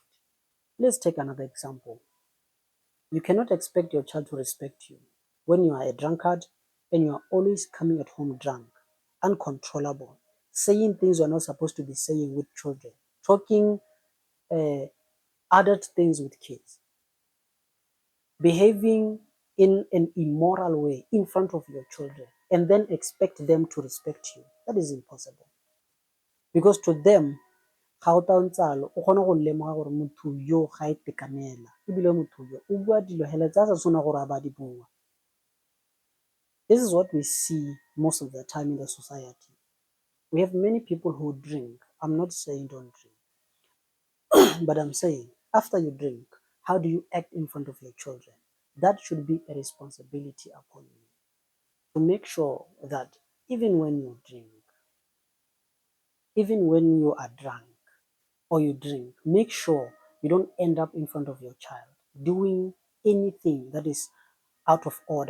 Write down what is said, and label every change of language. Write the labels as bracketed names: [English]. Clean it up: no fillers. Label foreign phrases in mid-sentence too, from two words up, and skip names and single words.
[English] Let's take another example. You cannot expect your child to respect you when you are a drunkard and you are always coming at home drunk, uncontrollable, saying things you are not supposed to be saying with children, talking uh, adult things with kids, behaving in an immoral way in front of your children, and then expect them to respect you. That is impossible. Because to them, [Tswana] ga o tantsalo o kgona go lemoga gore motho yo ga e tekanela ebile motho yo o bua dilo hele tsa sa tshwana gore a ba di bua. [English] This is what we see most of the time in the society. We have many people who drink. I'm not saying don't drink, but I'm saying after you drink, how do you act in front of your children? That should be a responsibility upon you to make sure that even when you drink, even when you are drunk or you drink, make sure you don't end up in front of your child doing anything that is out of order.